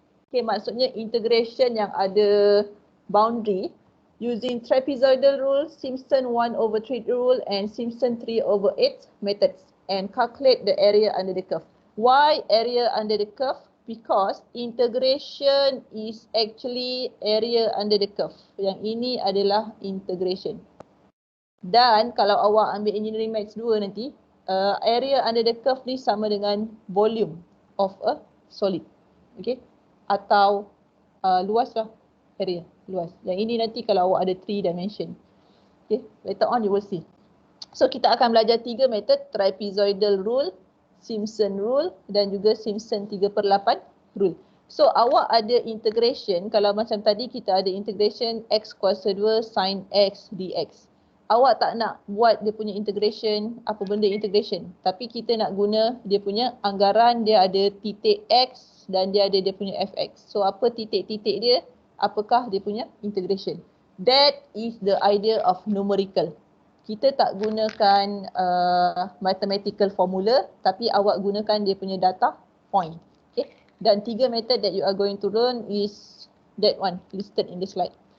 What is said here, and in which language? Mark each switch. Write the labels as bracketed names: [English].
[English] Okay, [Malay] maksudnya integration yang ada [English] boundary using trapezoidal rule, Simpson 1/3 rule and Simpson 3/8 methods and calculate the area under the curve. Why area under the curve? Because integration is actually area under the curve. [Malay] Yang ini adalah integration. Dan kalau awak ambil engineering maths 2 nanti, [English] area under the curve [Malay] ni sama dengan [English] volume of a solid. [Malay] Okay? Atau luas lah, area, luas. Yang ini nanti kalau awak ada 3 dimension. Okay? [English] Later on you will see. [Malay] So kita akan belajar 3 method, trapezoidal rule, Simpson rule dan juga Simpson 3/8 rule. So awak ada integration, kalau macam tadi kita ada integration x kuasa 2 sin x dx. Awak tak nak buat dia punya integration, apa benda integration. Tapi kita nak guna dia punya anggaran, dia ada titik x dan dia ada dia punya fx. So apa titik-titik dia, apakah dia punya integration. [English] That is the idea of numerical. [Malay] Kita tak gunakan mathematical formula, tapi awak gunakan dia punya data point. Okay? [English] Dan 3 method that you are going to learn is that one listed in the slide.